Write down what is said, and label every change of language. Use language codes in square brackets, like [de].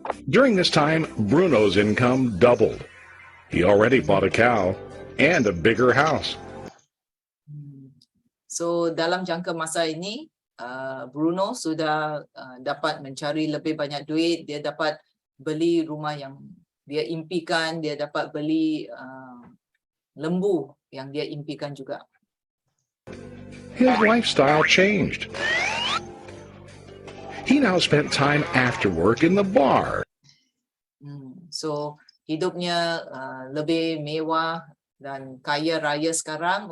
[en] During this time, Bruno's income doubled. He already bought a cow and a bigger house. [ms] So dalam jangka masa ini, Bruno sudah dapat mencari lebih banyak duit, dia dapat beli rumah yang dia impikan, dia dapat beli lembu yang dia impikan juga. [en] His lifestyle changed. He now spent time after work in the bar. [ms] So hidupnya lebih mewah dan kaya raya sekarang.